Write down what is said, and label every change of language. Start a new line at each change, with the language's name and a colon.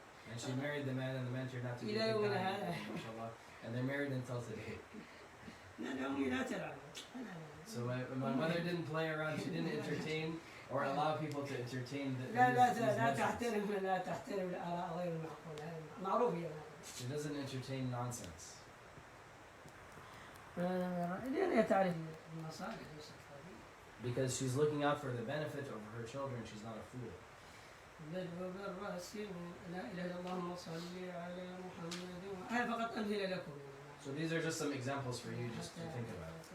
English: And she married the man, and the man turned out to be a
Arabic: إلى
English: good
Arabic: يومنا
English: guy,
Arabic: هذا.
English: mashallah. And they're married until today.
Arabic: لا أمي لا تلعب.
English: So my mother didn't play around. She didn't entertain or allow people to entertain the.
Arabic: لا
English: these notions.
Arabic: لا تحترم الآراء غير المعقولة. معروف هي.
English: She doesn't entertain nonsense.
Arabic: لأن هي تعرف المصالح ليست هذه.
English: Because she's looking out for the benefit of her children. She's not a fool.
Arabic: بالرأس لا إله إلا الله وصل على محمد. هذا فقط أمثلة لكم.
English: So these are just some examples for you just to think about.